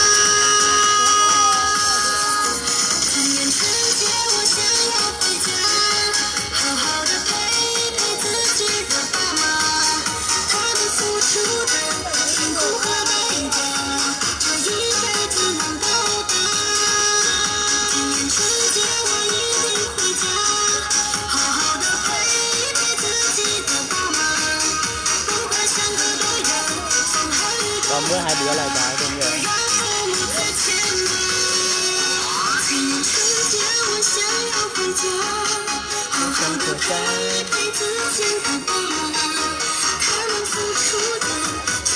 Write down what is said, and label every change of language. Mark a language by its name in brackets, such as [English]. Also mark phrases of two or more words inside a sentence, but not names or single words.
[Chinese] 今年春节我想要回家，好好的陪陪自己的爸妈，他们付出的辛苦和代价，这一辈子能报答。今年春节我一定回家，好好的陪陪自己的爸妈，不管相隔多远，风和雨多 [Vietnamese] còn bữa hai bữa là dài không vậy? [Chinese] 让父母再牵挂。今年春节我想要回家，好好的陪陪自己的爸妈，他们付出的